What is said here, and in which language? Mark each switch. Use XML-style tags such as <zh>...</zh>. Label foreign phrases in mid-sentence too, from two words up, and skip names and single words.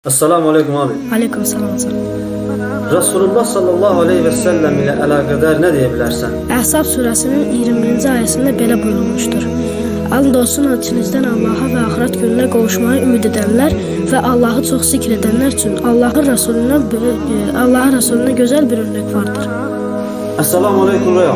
<ar>السلام عليكم</ar> <tr>abi. Aleykümselam. Resulullah</tr> <ar>صلى الله عليه وسلم</ar> <tr>ile alakadar ne diyebilirsen?</tr> <az>Əhzab surəsinin 20-ci ayəsində belə buyurulmuşdur. And olsun içinizdən Allaha və axirət gününə qovuşmağı ümid edənlər və Allahı çox zikr edənlər üçün Allahın Rəsuluna gözəl bir örnək vardır.</az> <ar>السلام عليكم</ar> <tr>Raya.</tr>